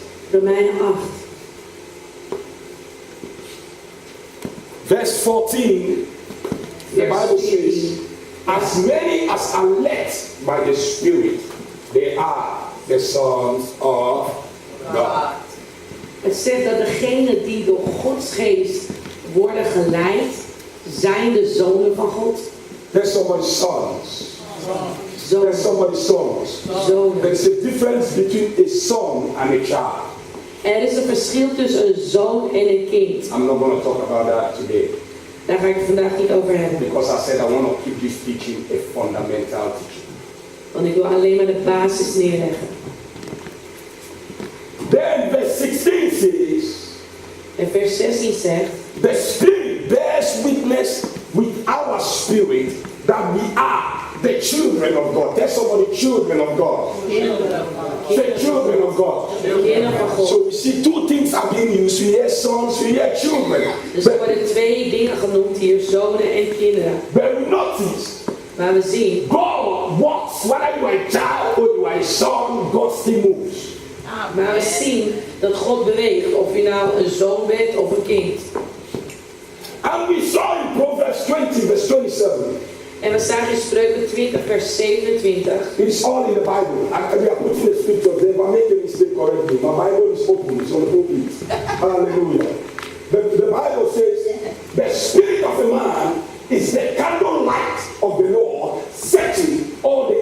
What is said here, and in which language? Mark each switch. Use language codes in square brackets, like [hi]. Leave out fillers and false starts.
[nl] Romeinen 8, [en] Verse 14, the Bible says, as many as are led by the Spirit, they are the sons of God. [nl] Het zegt dat degenen die door Gods geest worden geleid, zijn de zonen van God. [en] There's somebody's sons. There's [nl] Zonen. [en] somebody's sons. [nl] Zonen. [en] There's a difference between a son and a child. [nl] Er is een verschil tussen een zoon en een kind. [en] I'm not going to talk about that today [nl] Daar ga ik het vandaag niet over hebben. [en] because I said I want to keep this teaching a fundamental teaching. [nl] Want ik wil alleen maar de basis neerleggen. [en] Then verse 16 says, [nl] En vers 16 zegt, [en] the Spirit bears witness with our spirit that we are the children of God. Tell somebody, children of God. Say, children of God. [nl] kinderen van God. [en] So we see two things are being used. We hear sons, we hear children. [nl] Dus er worden twee dingen genoemd hier, zonen en kinderen. [en] But we notice [nl] Maar we zien, [en] God walks. Whether you are a child or you are a son, God still moves. [nl] maar we zien dat God beweegt. Of je nou een zoon bent of een kind. [en] And we saw in Proverbs 20, verse 27. [nl] En we zagen in Spreuken 20 vers 27. [en] It's all in the Bible. And we are putting the scriptures there, but make a mistake correctly. My Bible is open, it's on the pulpit. Hallelujah. The Bible says, the spirit of a man is the candle light of the Lord, setting all